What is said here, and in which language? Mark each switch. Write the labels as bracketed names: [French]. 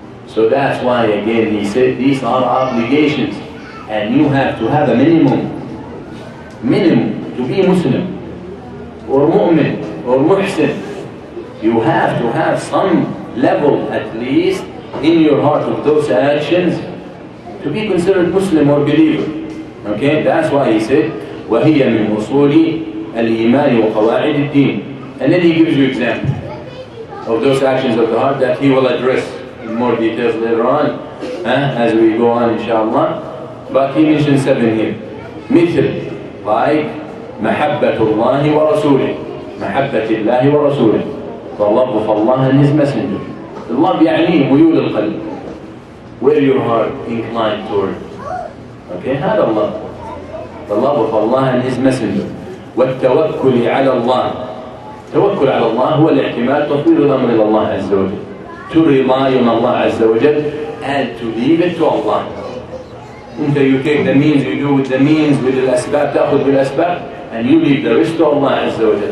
[English] So that's why again he said these are obligations, and you have to have a minimum to be Muslim or mu'min or muhsin. You have to have some level at least in your heart of those actions to be considered Muslim or believer. Okay, that's why he said [Arabic] وهي من أصول الإيمان وقواعد الدين. [English] And then he gives you examples of those actions of the heart that he will address in more details later on as we go on inshallah. But he mentioned 7 here. مثل like [Arabic] محبة الله ورسوله, محبة الله ورسوله, [English] the love of Allah and His Messenger. The love [Arabic] يعني ميول القلب, [English] where your heart inclined toward. [Arabic] Okay, هذا الله. [English] The love of Allah and His Messenger. [Arabic] والتوكل على الله. توكل على الله هو الاعتماد, تفويض الأمر إلى الله عز وجل. [English] To rely on Allah عز وجل and to leave it to Allah. Until you take the means, you do with the means, with الأسباب, [Arabic] تأخذ بالأسباب, [English] and you leave the rest to Allah عز وجل.